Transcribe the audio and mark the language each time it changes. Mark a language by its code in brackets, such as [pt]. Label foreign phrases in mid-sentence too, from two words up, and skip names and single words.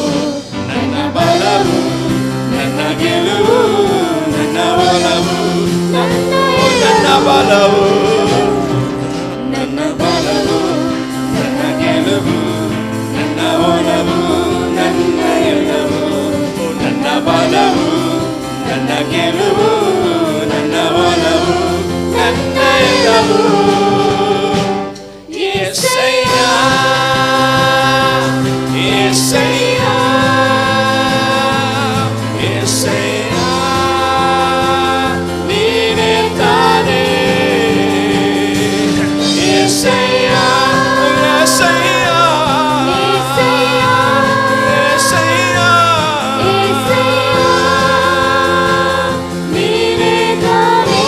[kn] ನನ್ನ ಬಲವು, ನನ್ನ ಗೆಲುವು, ನನ್ನ ಒಲವು, ನನ್ನ ಬಲವು, ನನ್ನ ಬಲವು, ನನ್ನ ಗೆಲುವು, ನನ್ನ ಒಲವು, ನನ್ನ ಎಲ್ಲವೂ, ನನ್ನ ಬಲವು, ನನ್ನ ಗೆಲುವು, ನನ್ನ ಒಲವು, ನನ್ನ ಎಲ್ಲವೂ. [te] యేసయ్య, యేసయ్య, యేసయ్య, నీవే తానే. యేసయ్య, యేసయ్య, యేసయ్య, యేసయ్య, నీవే తానే.